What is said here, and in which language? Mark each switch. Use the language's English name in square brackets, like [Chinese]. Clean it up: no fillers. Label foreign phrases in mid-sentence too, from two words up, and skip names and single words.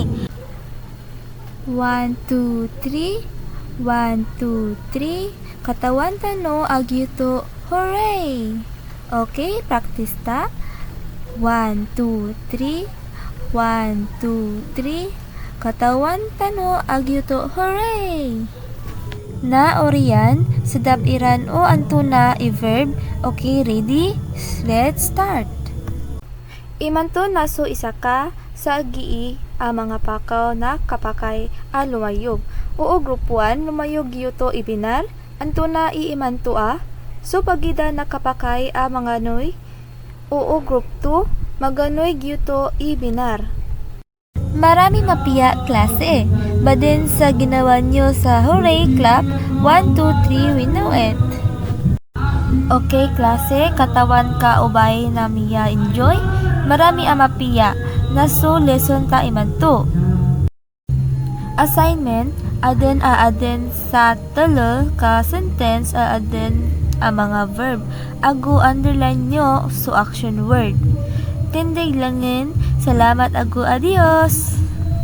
[Maranao] 1, 2, 3 1, 2, 3 katawan tano agyuto hooray! [English] Okay, practice ta. [Maranao] 1, 2, 3 1, 2, 3 katawan tano agyuto hooray! Na oriyan sa dapiran o antuna i-verb. [English] Okay, ready? Let's start. [Maranao] Imanto naso isa ka sa agii mga pakaw na kapakay lumayog. Oo group 1 lumayog giyuto ibinar. Antuna iimanto so pagida na kapakay mga noy. Oo group 2 maganoy giyuto ibinar. Marami mapiya klase. Badin sa ginawa nyo sa [English] hooray clap. 1, 2, 3 we know it. [Maranao] Okay klase, katawan ka ubay na miya enjoy. Marami mapiya. Naso lesson ta imanto. Assignment, aden sa telo ka sentence aden ang mga verb. Ago underline nyo so [English] action word. [Maranao] Tindig langin. Salamat ago, adios!